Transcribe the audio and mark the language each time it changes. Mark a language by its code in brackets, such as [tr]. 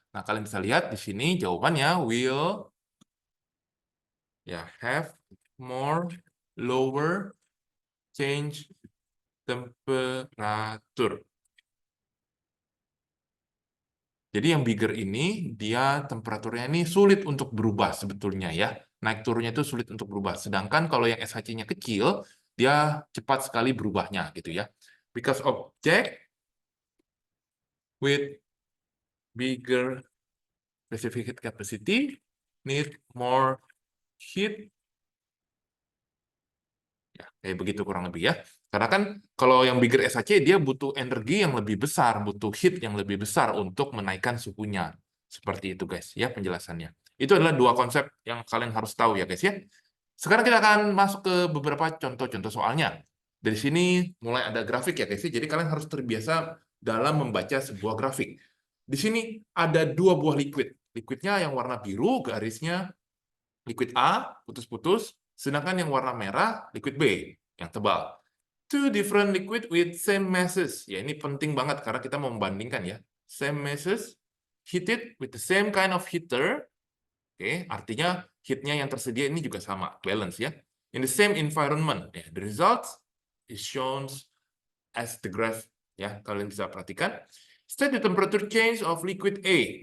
[id] Nah, kalian bisa lihat di sini jawabannya [en] will have more lower change temperature. [id] Jadi yang bigger ini dia temperaturnya ini sulit untuk berubah sebetulnya ya. Naik turunnya itu sulit untuk berubah. Sedangkan kalau yang SHC-nya kecil, dia cepat sekali berubahnya gitu ya. [en] Because object with bigger specific heat capacity need more heat. [id] Ya, kayak begitu kurang lebih ya. Karena kan kalau yang bigger SHC dia butuh energi yang lebih besar, butuh heat yang lebih besar untuk menaikkan suhunya. Seperti itu guys ya penjelasannya. Itu adalah dua konsep yang kalian harus tahu ya guys ya. Sekarang kita akan masuk ke beberapa contoh-contoh soalnya. Dari sini mulai ada grafik ya guys ya. Jadi kalian harus terbiasa dalam membaca sebuah grafik. Di sini ada dua buah liquid. Liquidnya yang warna biru, garisnya liquid A, putus-putus, sedangkan yang warna merah, liquid B, yang tebal. [en] Two different liquid with same masses. [id] Ya, ini penting banget karena kita mau membandingkan ya. [en] Same masses, heated with the same kind of heater. [id] Oke, artinya heatnya yang tersedia ini juga sama, balance ya. [en] In the same environment. Ya, the results is shown as the graph. [id] Ya, kalian bisa perhatikan. [en] State the temperature change of liquid A.